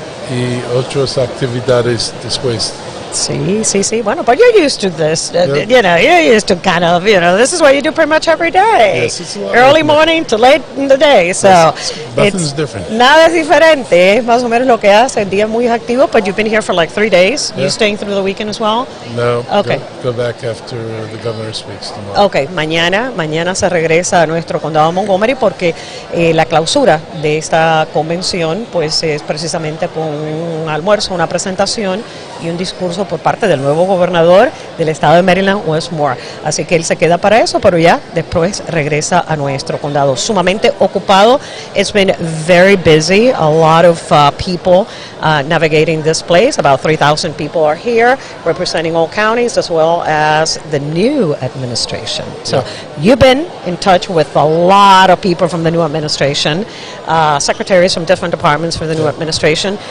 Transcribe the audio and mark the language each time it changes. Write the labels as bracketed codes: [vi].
[es] Y otras actividades después. Sí. [en] Bueno, but you're used to this. You're used to kind of, this is what you do pretty much every day. Yes, it's a lot Early morning to late in the day. So nothing's different. [es] Nada es diferente. Es más o menos lo que hace. Día muy activo, [en] but you've been here for like 3 days. Yeah. You staying through the weekend as well? No. Okay. Go back after the governor speaks tomorrow. Okay. [es] Mañana se regresa a nuestro condado de Montgomery porque la clausura de esta convención pues es precisamente con un almuerzo, una presentación y un discurso por parte del nuevo gobernador del estado de Maryland, Wes Moore. Así que él se queda para eso, pero ya después regresa a nuestro condado. Sumamente ocupado. [en] It's been very busy. A lot of people navigating this place. About 3,000 people are here representing all counties as well as the new administration. So you've been in touch with a lot of people from the new administration, secretaries from different departments for the new administration.